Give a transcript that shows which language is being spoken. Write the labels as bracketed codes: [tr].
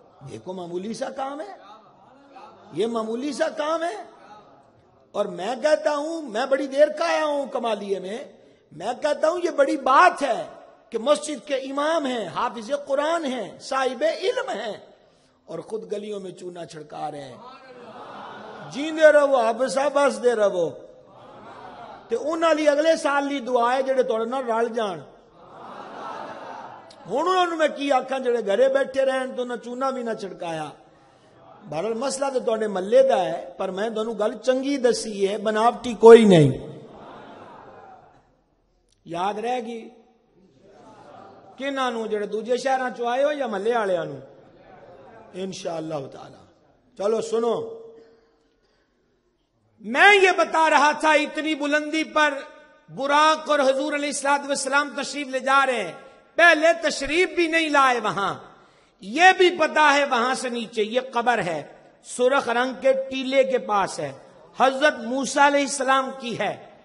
[ur] یہ کو معمولی سا کام ہے، یہ معمولی سا کام ہے. اور میں کہتا ہوں، میں بڑی دیر کا آیا ہوں کمالیے میں کہتا ہوں یہ بڑی بات ہے کہ مسجد کے امام ہیں، حافظ قرآن ہیں، صاحب علم ہیں، اور خود گلیوں میں چونا چھڑکا رہے ہیں. [pa] جیندے رہو حافظہ بس دے رہو. تے انہاں لی اگلے سال لی دعا ہے جڑے تھوڑے نال رل جان. ہن انہاں نوں میں کی آکھاں جڑے گھرے بیٹھے رہن تو نہ چونا بھی نہ چھڑکایا. بہرحال مسئلہ تو تواڈے محلے دا ہے، پر میں تانوں گل چنگی دسی ہے، بناوٹی کوئی نہیں. یاد رہے گی کنہاں نوں جڑے دوجے شہراں چوں آئے ہو یا محلے والیاں نوں؟ انشاءاللہ تعالی. [ur] چلو سنو، میں یہ بتا رہا تھا اتنی بلندی پر براق اور حضور علیہ الصلوۃ والسلام تشریف لے جا رہے ہیں. پہلے تشریف بھی نہیں لائے وہاں. یہ بھی پتا ہے وہاں سے نیچے یہ قبر ہے، سرخ رنگ کے ٹیلے کے پاس ہے، حضرت موسیٰ علیہ السلام کی ہے.